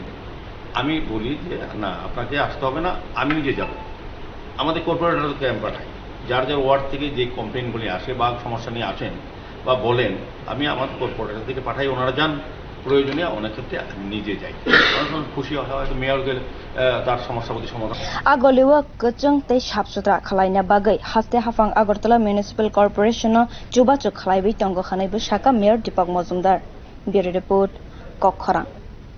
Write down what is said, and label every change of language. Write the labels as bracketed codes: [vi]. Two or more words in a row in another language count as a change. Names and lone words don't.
[bn] আমি বলি যে না আপনাকে আসতে হবে না, আমি নিজে যাব। আমাদের কর্পোরেটরকে আমি পাঠাই, যার যার ওয়ার্ড থেকে যে কমপ্লেনগুলি আসে বা সমস্যা নিয়ে আসেন বা বলেন আমি আমার কর্পোরেটর থেকে পাঠাই, ওনারা যান। প্রয়োজনে অনেক ক্ষেত্রে নিজে যাই, খুশি হয়তো মেয়র গেলে তার সমস্যা প্রতি সমাধান। [trk] Agoliwa Kuchung te Shapsutra Khalaina Bagai Haste Hafang Agartala Municipal Corporation Chuba Chuk Khalaibi Tongo Khanaibu Shaka Mayor Deepak Mazumdar. [en] Bureau Report [trk] Kokkhara.